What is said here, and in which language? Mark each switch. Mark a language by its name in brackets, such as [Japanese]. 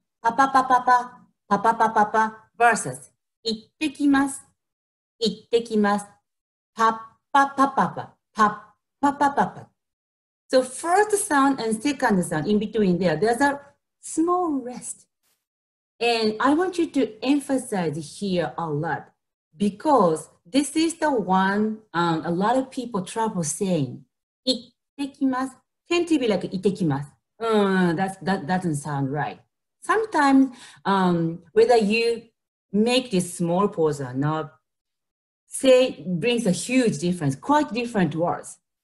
[Japanese] パパパパパ、パパパパパ versus 行ってきます。行ってきます。パパパパパ、パパパパパ。 [English] So first sound and second sound in between there's a small rest. And I want you to emphasize here a lot because this is the one a lot of people trouble saying. 行ってきます tend to be like 行ってきます. That doesn't sound right. Sometimes whether you make this small pause or not, say brings a huge difference, quite different words.